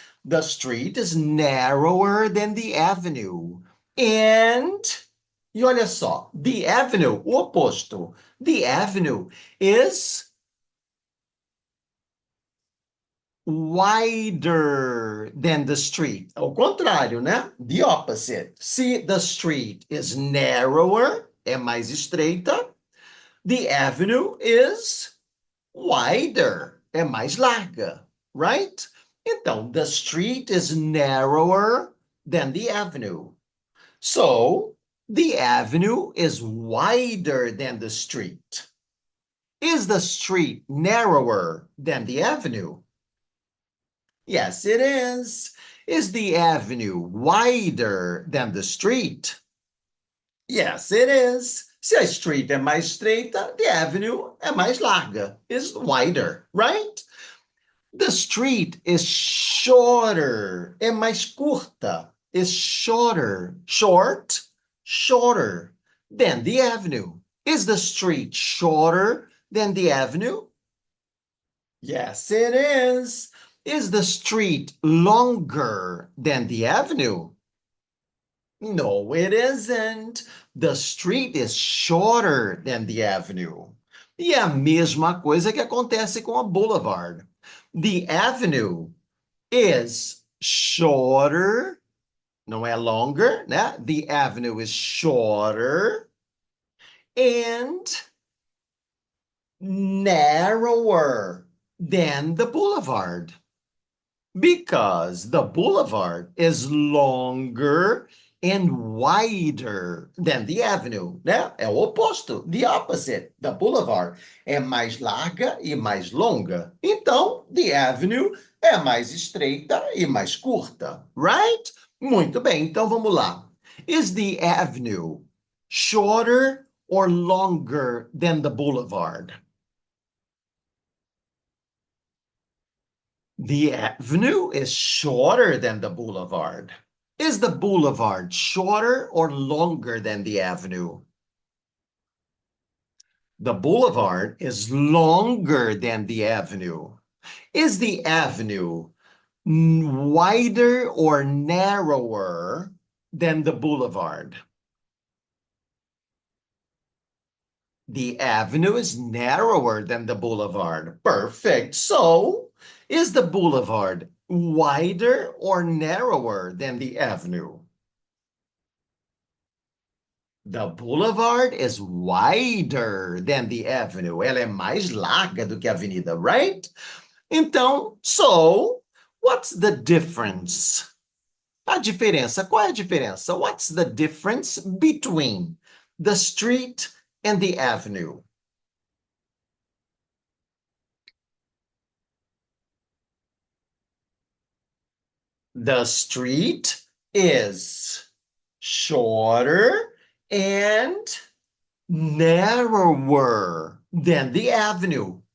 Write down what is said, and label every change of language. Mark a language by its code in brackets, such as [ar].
[en] The street is narrower than the avenue. [pt] E olha só, [en] the avenue, [pt] o oposto. [en] The avenue is wider than the street. [pt] Ao contrário, né? [en] The opposite. Se the street is narrower, [pt] é mais estreita, [en] the avenue is wider, [pt] é mais larga, [en] right? Então, the street is narrower than the avenue. So, the avenue is wider than the street. Is the street narrower than the avenue? Yes, it is. Is the avenue wider than the street? Yes, it is. [pt] Se a street é mais estreita, [en] the avenue [pt] é mais larga, [en] is wider, right? The street is shorter, [pt] é mais curta, [en] is shorter, shorter than the avenue. Is the street shorter than the avenue? Yes, it is. Is the street longer than the avenue? No, it isn't. The street is shorter than the avenue. [pt] E é a mesma coisa que acontece com a boulevard. [en] The avenue is shorter, [pt] não é [en] longer, né? The avenue is shorter and narrower than the boulevard. Because the boulevard is longer and wider than the avenue, né? [pt] É o oposto, [en] the opposite. [pt] The boulevard é mais larga e mais longa. Então, the avenue é mais estreita e mais curta, right? Muito bem, então vamos lá. [en] Is the avenue shorter or longer than the boulevard? The avenue is shorter than the boulevard. Is the boulevard shorter or longer than the avenue? The boulevard is longer than the avenue. Is the avenue wider or narrower than the boulevard? The avenue is narrower than the boulevard. Perfect. So, is the boulevard wider or narrower than the avenue? The boulevard is wider than the avenue. [pt] Ela é mais larga do que a avenida, right? [en] Então, so, what's the difference? [pt] A diferença, qual é a diferença? [en] What's the difference between the street and the avenue? The street is shorter and narrower than the avenue.